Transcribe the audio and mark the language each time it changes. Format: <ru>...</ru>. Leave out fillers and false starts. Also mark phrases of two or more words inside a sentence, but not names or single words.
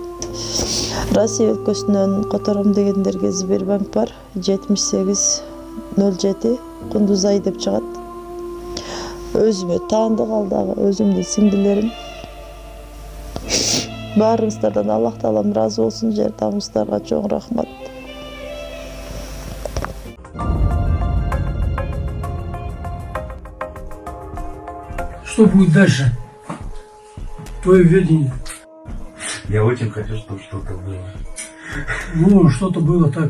<ky>Россия өлкөсүнөн котором дегендерге Сбербанк бар. 7807 Кундузай деп чыгат. Өзүмө таандык ал дагы өзүмдүн сиңдилерим. Баарыңыздардан Аллах таалам ыраазы болсун. Жардамыңыздарга чоң рахмат.</ky> <ru>Что будет дальше? Твое видение. Я очень хочу, чтобы что-то было. Ну, что-то было так.</ru>